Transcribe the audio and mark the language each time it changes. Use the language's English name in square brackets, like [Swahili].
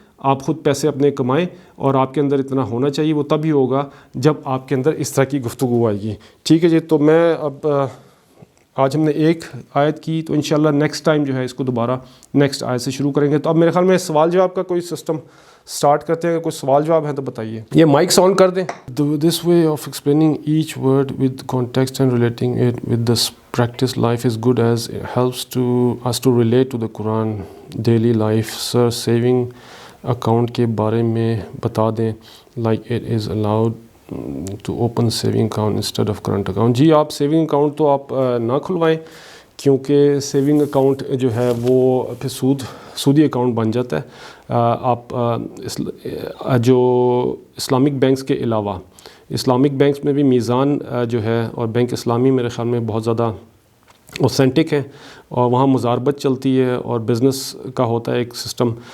[Urdu] آپ خود پیسے اپنے کمائیں اور آپ کے اندر اتنا ہونا چاہیے. وہ تبھی ہوگا جب آپ کے اندر اس طرح کی گفتگو آئے گی، ٹھیک ہے جی. تو میں اب آج ہم نے ایک آیت کی تو انشاءاللہ نیکسٹ ٹائم جو ہے اس کو دوبارہ نیکسٹ آیت سے شروع کریں گے. تو اب میرے خیال میں سوال جواب کا کوئی سسٹم سٹارٹ کرتے ہیں. کوئی سوال جواب ہے تو بتائیے. یہ مائک ساؤنڈ کر دیں. [English] This way of explaining each word with context and relating it with this practice life is good as it helps to us to relate to the Quran daily life. [Urdu] Sir, saving account کے بارے میں بتا دیں. [English] like it is allowed to open saving account instead of current account. [Urdu] جی آپ saving account تو آپ نہ کھلوائیں کیونکہ سیونگ اکاؤنٹ جو ہے وہ پھر سودی اکاؤنٹ بن جاتا ہے. آپ جو اسلامک بینکس کے علاوہ اسلامک بینکس میں بھی میزان جو ہے اور بینک اسلامی میرے خیال میں بہت زیادہ اوتھینٹک ہے اور وہاں مزاربت چلتی ہے اور بزنس کا ہوتا ہے ایک سسٹم.